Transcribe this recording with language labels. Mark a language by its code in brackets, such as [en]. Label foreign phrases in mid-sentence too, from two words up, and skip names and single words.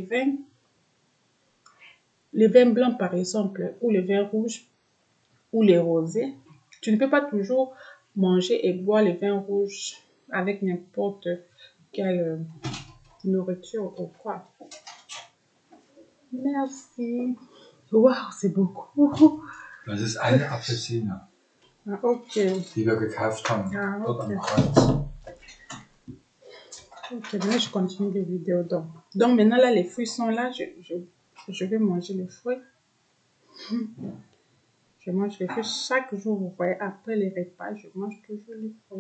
[fr] les vins blancs par exemple, ou les vins rouges, ou les rosés, tu ne peux pas toujours manger et boire les vins rouges avec n'importe quelle nourriture ou quoi. Merci. Wow, c'est beaucoup. [de] Das ist eine Apfelsine, [fr] Ah, ok. [de] die wir gekauft haben, Ah, dort am [fr] ok. [de] Kreuz. [fr] Ok, maintenant je continue les vidéos. Donc maintenant là, les fruits sont là. Je vais manger les fruits. Je mange les fruits chaque jour. Vous voyez, après les repas, je mange toujours les fruits.